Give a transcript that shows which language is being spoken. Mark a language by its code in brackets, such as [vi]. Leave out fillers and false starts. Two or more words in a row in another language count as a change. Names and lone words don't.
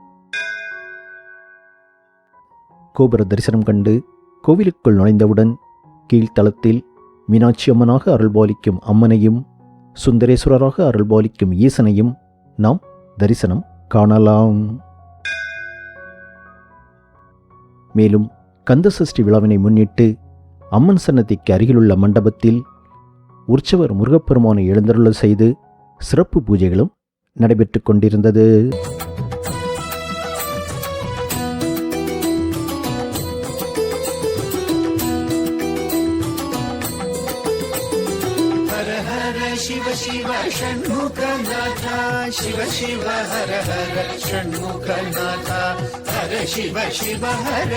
[ta] கோபுர தரிசனம் கண்டு கோவிலுக்குள் நுழைந்தவுடன் கீழ்த்தளத்தில் மீனாட்சி அம்மனாக அருள்பாலிக்கும் அம்மனையும் சுந்தரேஸ்வரராக அருள்பாலிக்கும் ஈசனையும் நாம் தரிசனம் காணலாம். மேலும் கந்தசஷ்டி விழாவினை முன்னிட்டு அம்மன் சன்னதிக்கு அருகிலுள்ள மண்டபத்தில் உற்சவர் முருகப்பெருமானை எழுந்தருள செய்து சிறப்பு பூஜைகளும் நடைபெற்று கொண்டிருந்தது. [sa] शिव शिव षण्मुखनाथा शिव शिव हर हर षण्मुखनाथा हर शिव शिव हर